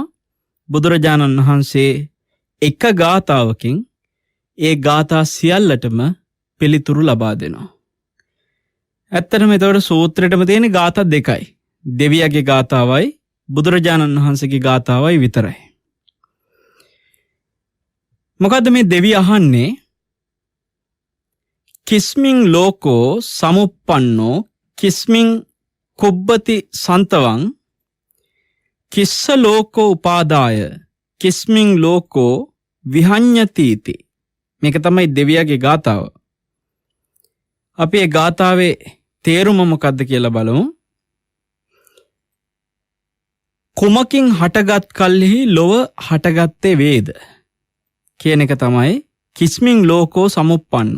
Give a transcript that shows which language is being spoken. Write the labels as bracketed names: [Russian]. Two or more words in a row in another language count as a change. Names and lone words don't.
[Sinhala] බුදුරජාණන් වහන්සේ එක ගාතාවකින් ඒ ගාථා සියල්ලටම පිළිතුරු ලබා දෙනවා. ඇත්තටම එතකොට සූත්‍රයටම තියෙන ගාථා දෙකයි. දෙවියගේ ගාථාවයි බුදුරජාණන් වහන්සේගේ ගාථාවයි විතරයි. මොකද්ද මේ දෙවිය අහන්නේ? [Pali] කිස්මින් ලෝකෝ සමුප්පන්නෝ කිස්මින් කුබ්බති සන්තවං කිස්ස ලෝකෝ උපාදාය කිස්මින් ලෝකෝ විහඤ්ඤතිති. [Sinhala] මේක තමයි දෙවියගේ ගාථාව. අපි ඒ ගාථාවේ තේරුම මොකද්ද කියලා බලමු. කුමකින් හටගත් කල්හි ලොව හටගත්තේ වේද කියන එක තමයි [Pali] කිස්මින් ලෝකෝ සමුප්පන්නෝ.